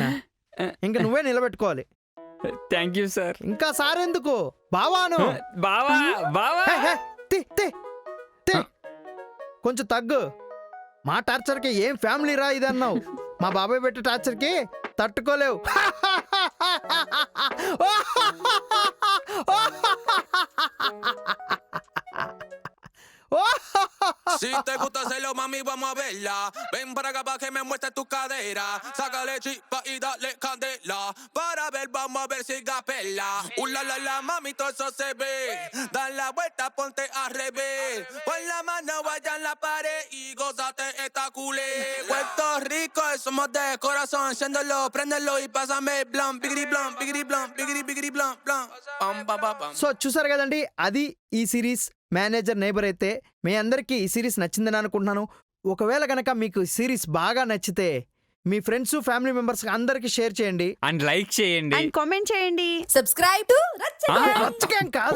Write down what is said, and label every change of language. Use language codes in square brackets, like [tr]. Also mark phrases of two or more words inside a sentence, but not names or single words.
[te] ఇంకా నువ్వే నిలబెట్టుకోవాలి. [en] Thank you sir. [te] ఇంకా సార్ ఎందుకు? బావాను. బావా బావా. కొంచెం తగ్గు. మా టార్చర్కి ఏం ఫ్యామిలీ రా ఇది అన్నావు. మా బాబాయ్ పెట్టే టార్చర్కి తట్టుకోలేవు. [es] Si te gusta hacerlo, mami, vamos a verla. Ven para acá para que me muestres tu cadera. Sácale chispa y dale candela. Para ver, vamos a ver si gapela. La, mami, todo eso se ve. Da la vuelta, ponte al revés. Pon la mano allá en la pared y gózate esta culé. Puerto Rico, somos de corazón. Enciéndelo, préndelo y pásame blanc. Bigri blanc, bigri blanc, bigri blanc, blanc. Pam, pam, pam, pam. [te] సో చూసారు కదండి, అది ఈ సిరీస్ మేనేజర్ నైబర్. అయితే మీ అందరికీ ఈ సిరీస్ నచ్చిందని అనుకుంటున్నాను. ఒకవేళ కనుక మీకు ఈ సిరీస్ బాగా నచ్చితే మీ [en] friends, family members [te] అందరికి షేర్ చేయండి, [en] and like [te] చేయండి, [en] and comment [te] చేయండి. [en] subscribe to [te] రచ్చకేం కాదు,